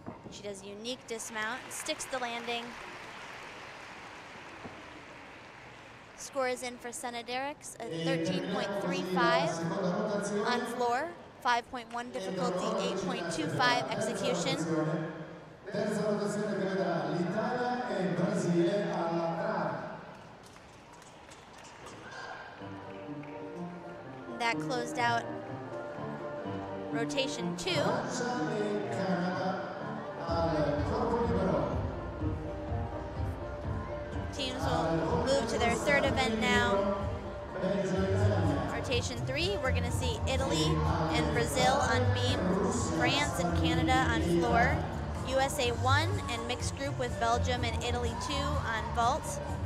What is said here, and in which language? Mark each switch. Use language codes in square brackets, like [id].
[en] She does a unique dismount, sticks the landing. Score is in for Senna Derricks, a 13.35 on floor, 5.1 difficulty, 8.25 execution. [it] Terza rotazione che vedrà l'Italia e il Brasile alla trave. [en] That closed out rotation 2. Teams will move to their third event now. Rotation 3, we're going to see Italy and Brazil on beam, France and Canada on floor, USA 1 and mixed group with Belgium and Italy 2 on vault.